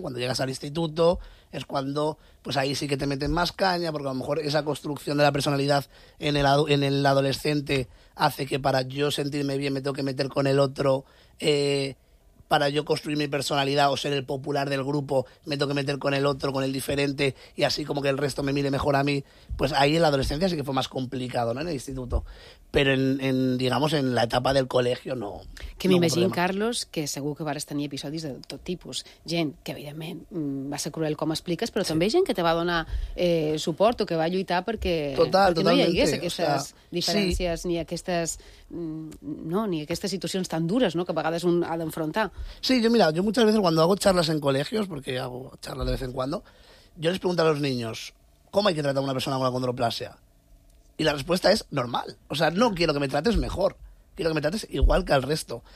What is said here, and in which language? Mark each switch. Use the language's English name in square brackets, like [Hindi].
[Spanish] Cuando llegas al instituto es cuando, pues ahí sí que te meten más caña, porque a lo mejor esa construcción de la personalidad en el adolescente hace que para yo sentirme bien me tengo que meter con el otro, para yo construir mi personalidad o ser el popular del grupo, me tengo que meter con el otro, con el diferente, y así como que el resto me mire mejor a mí, pues ahí en la adolescencia sí que fue más complicado, ¿no?, en el instituto. Pero en digamos, en la etapa del colegio no. [Catalan] Que m'imagino, Carlos, que segur que vas tenir episodis de tot tipus. Gent que, evidentment, va ser cruel com expliques, però també gent que te va donar suport o que va lluitar perquè no hi hagués aquestes diferències ni aquestes... No, ni aquestes situacions tan dures, no?, que a vegades un ha d'enfrontar. [Spanish] Sí, yo muchas veces cuando hago charlas en colegios, porque hago charlas de vez en cuando, yo les pregunto a los niños, ¿cómo hay que tratar a una persona con acondroplasia? Y la respuesta es normal. O sea, no quiero que me trates mejor. Quiero que me trates igual que al resto.